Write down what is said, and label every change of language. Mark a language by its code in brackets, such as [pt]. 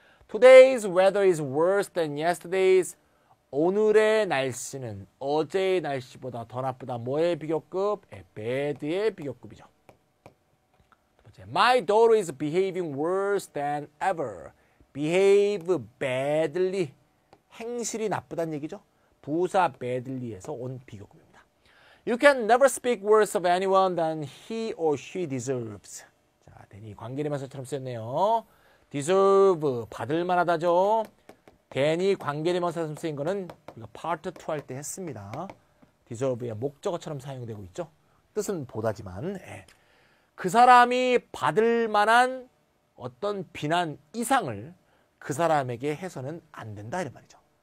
[en] Today's weather is worse than yesterday's. [ko] 오늘의 날씨는 어제의 날씨보다 더 나쁘다. 뭐의 비교급? bad의 비교급이죠. 두 번째, [en] My daughter is behaving worse than ever. behave badly. [ko] 행실이 나쁘다는 얘기죠. 부사 badly에서 온 비교급입니다. [en] You can never speak worse of anyone than he or she deserves. [ko] 자, 대니 관계대명사처럼 쓰였네요. deserve, 받을 만하다죠. 대니 관계대명사처럼 쓰인 거는 우리가 part 2 할 때 했습니다. deserve의 목적어처럼 사용되고 있죠. 뜻은 보다지만 그 사람이 받을 만한 어떤 비난 이상을 그 사람에게 해서는 안 된다 이런 말이죠.